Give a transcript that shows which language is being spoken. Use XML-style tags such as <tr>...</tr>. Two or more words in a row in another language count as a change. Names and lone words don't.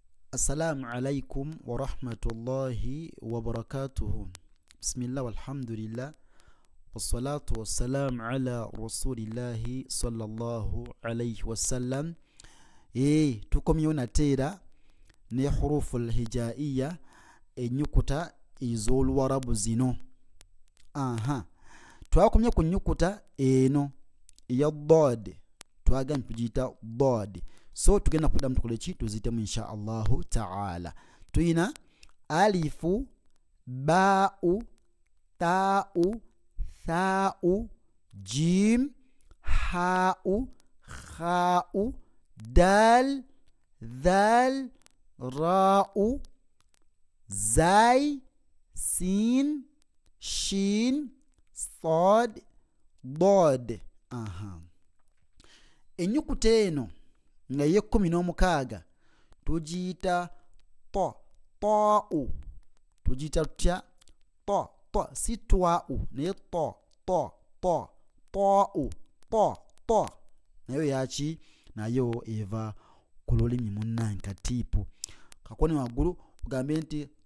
<ar>السلام عليكم ورحمة الله وبركاته. بسم الله والحمد لله. والصلاة والسلام على رسول الله صلى الله عليه وسلم.</ar> <lg>Tukomyo natera ne</lg> <ar>حروف الهجائية</ar> <lg>enyukuta iz'oluwarabu zino. Twakomye ku nyukuta eno ya dad. Twagambye tugiyita dad. So tugenda kuddamu tukole ki tuzitemu</lg> <ar>إن شاء الله تعالى.</ar> <lg>Tuyina alifu, ba'u, ta'u, tha'u, jim, ha'u, kha'u, dal, dhal, ra'u, zai, sin, shin, sad, dad. Enyukuta eno nga ye 16 tugiyita ta'u. Tugiyita tutya? Ta si twa'u naye ta'u nayo yaki nayo eva ku lulimi munnange katiipu kakoni waggulu ugambe nti</lg>